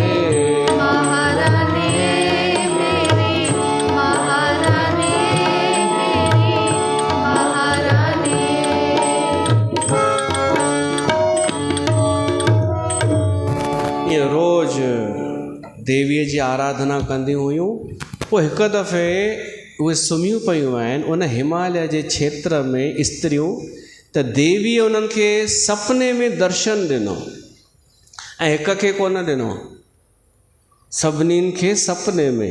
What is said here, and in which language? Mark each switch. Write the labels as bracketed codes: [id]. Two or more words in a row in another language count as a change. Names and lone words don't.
[hi] महारानी मेरी, महारानी मेरी, महारानी। [sd] ये रोज देवीअ जी आराधना कंदी हुयूं, पोइ हिकु दफ़े उहे सुम्हियूं पियूं आहिनि उन हिमालय जे क्षेत्र में स्त्रियूं, त देवीअ उन्हनि खे सपने में दर्शन ॾिनो, ऐं हिक खे कोन ॾिनो, सभिनीनि खे सपने में।